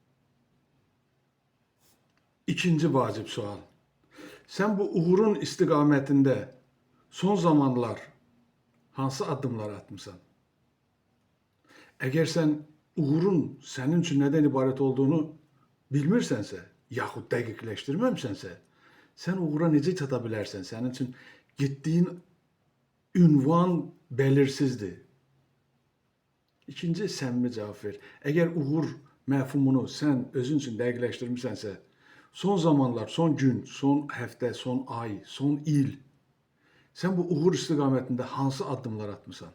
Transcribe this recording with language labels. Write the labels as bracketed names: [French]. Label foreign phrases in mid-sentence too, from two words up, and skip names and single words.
[Azerbaijani] İkinci vacip sual. Sen bu uğurun istikametinde son zamanlar hansı adımlar atmışsan? [Turkish] Eğer sen uğurun senin için neden ibaret olduğunu [Azerbaijani] bilmirsense, yaxud dəqiqləşdirməmsənsə, sen uğura necə çata bilərsən? Sənin üçün getdiyin ünvan belirsizdir. İkinci səmimi cavab ver. Əgər uğur məfhumunu sən özün üçün dəqiqləşdirmisənsə, son zamanlar, son gün, son həftə, son ay, son il sən bu uğur istiqamətində hansı addımlar atmısan?